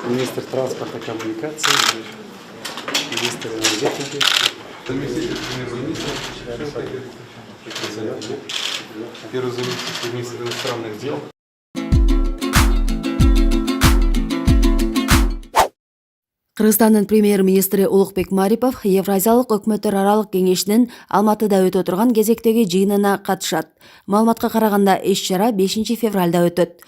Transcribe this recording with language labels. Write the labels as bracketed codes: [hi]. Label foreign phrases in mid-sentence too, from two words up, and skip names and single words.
[ru] министр транспорта и коммуникаций, министр энергетики, Заместитель премьер-министра, первый заместитель министра иностранных дел. [ky] Кыргызстандын премьер-министри Улукбек Марипов Евразиялык өкмөттөр аралык кеңешинин Алматыда өтө турган кезектеги жыйынына катышат. Маалыматка караганда иш-чара 5 февралда өтөт.